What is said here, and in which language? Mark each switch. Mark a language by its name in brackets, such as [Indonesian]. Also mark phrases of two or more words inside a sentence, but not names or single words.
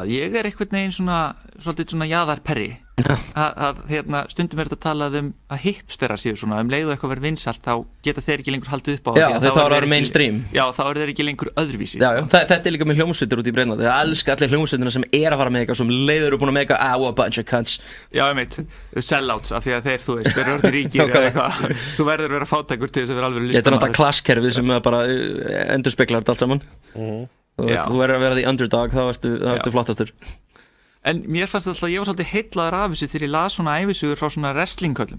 [Icelandic] Ég er einhvern veginn svolítið svona jaðarperri. Hérna, stundum er þetta talað að hipsterar séu svona, leið og eitthvað verið vinsælt, þá geta þeir ekki lengur haldið upp á. Já, þá eru þeir mainstream. Já, þá eru þeir ekki lengur öðruvísi. Já, þetta er líka með hljómsveitir út í Breitlandi. Það elska allir hljómsveitina sem er að fara með eitthvað sem leiður eru búin að meika, [English] a bunch of cunts. [Icelandic] Já, ég veit, sellouts, af því að þeir, þú veist, þeir eru orðið ríkir eða eitthvað. Þú verður að vera fátækur til þess að vera alveg listamaður. Þetta er náttúrulega klasskerfið sem bara endurspeglar þetta allt saman. Þú verður að vera [English] the underdog, [Icelandic] þá ertu flottastur. En mér fannst alltaf, ég var svolítið heillaður af þessu þegar ég las svona ævisugur frá svona wrestlingköllum.